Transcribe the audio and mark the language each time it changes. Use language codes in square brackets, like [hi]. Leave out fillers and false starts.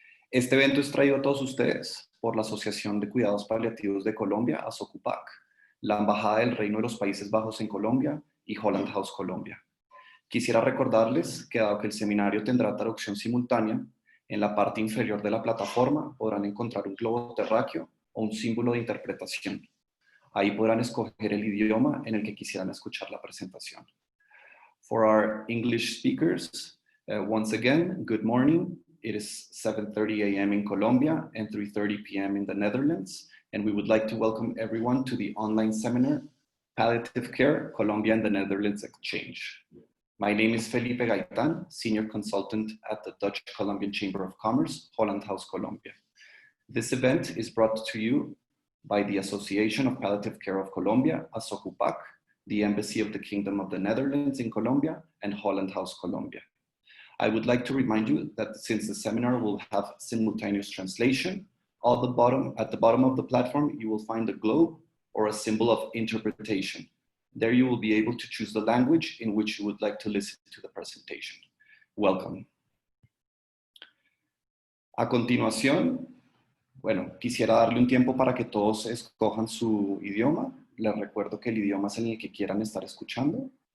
[es] Este evento es traído a todos ustedes por la Asociación de Cuidados Paliativos de Colombia, ASOCUPAC, la Embajada del Reino de los Países Bajos en Colombia y Holland House, Colombia. Quisiera recordarles que dado que el seminario tendrá traducción simultánea, en la parte inferior de la plataforma podrán encontrar un globo terráqueo o un símbolo de interpretación. Ahí podrán escoger el idioma en el que quisieran escuchar la presentación. [en] For our English speakers, once again, good morning. It is 7:30 a.m. in Colombia and 3:30 p.m. in the Netherlands, and we would like to welcome everyone to the online seminar, Palliative Care, Colombia and the Netherlands Exchange. My name is Felipe Gaitán, Senior Consultant at the Dutch Colombian Chamber of Commerce, Holland House, Colombia. This event is brought to you by the Association of Palliative Care of Colombia, ASOCUPAC, the Embassy of the Kingdom of the Netherlands in Colombia, and Holland House, Colombia. I would like to remind you that since the seminar will have simultaneous translation, at the bottom of the platform, you will find a globe or a symbol of interpretation. There you will be able to choose the language in which you would like to listen to the presentation. Welcome. [es] A continuación, quisiera darle un tiempo para que todos escojan su idioma. Les recuerdo que el idioma es en el que quieran estar escuchando.